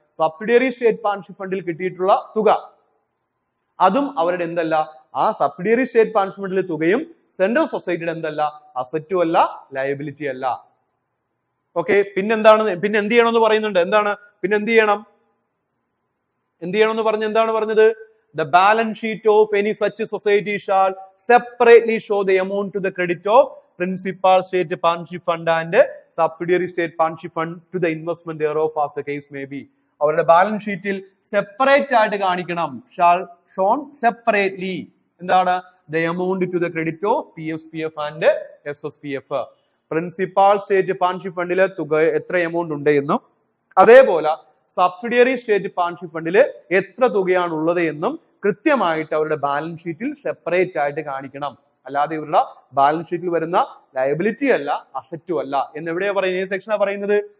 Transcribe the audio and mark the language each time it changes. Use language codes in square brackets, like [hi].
[ml] Subsidiary state partnership ഫണ്ടിൽ കിട്ടിയിട്ടുള്ള തുക അതും അവരുടെ എന്തല്ല, ആ സബ്സിഡിയറി സ്റ്റേറ്റ് പാർട്ണർഷിപ്പ് ഫണ്ടിലെ തുകയും സെൻട്രൽ സൊസൈറ്റിയുടെ എന്തല്ല, അസറ്റും അല്ല, ലയബിലിറ്റി അല്ല. ഓക്കെ, പിന്നെ എന്ത് ചെയ്യണമെന്ന് പറയുന്നുണ്ട്. എന്താണ് പിന്നെ എന്ത് ചെയ്യണമെന്ന് പറഞ്ഞ് എന്താണ് പറഞ്ഞത്? [en] The balance sheet of any such society shall separately show the amount to the credit of principal state partnership fund and subsidiary state partnership fund to the investment thereof as the case may be. [ml] അവരുടെ balance ഷീറ്റിൽ separate ആയിട്ട് കാണിക്കണം. [en] Shall shown separately എന്താണ്, the amount to the credit of PSPF and SSPF. [ml] Principal state partnership ഫണ്ടിലെ തുക എത്ര amount ഉണ്ട് എന്നും അതേപോലെ സബ്സിഡിയറി സ്റ്റേറ്റ് പാർട്ണർഷിപ്പ് ഫണ്ടിൽ എത്ര തുകയാണ് ഉള്ളത് എന്നും കൃത്യമായിട്ട് അവരുടെ ബാലൻസ് ഷീറ്റിൽ സെപ്പറേറ്റ് ആയിട്ട് കാണിക്കണം. അല്ലാതെ ഇവരുടെ ബാലൻസ് ഷീറ്റിൽ വരുന്ന ലയബിലിറ്റി അല്ല, അസറ്റും അല്ല എന്നെവിടെയാ പറയുന്നത്? ഏത് സെക്ഷനാ പറയുന്നത്?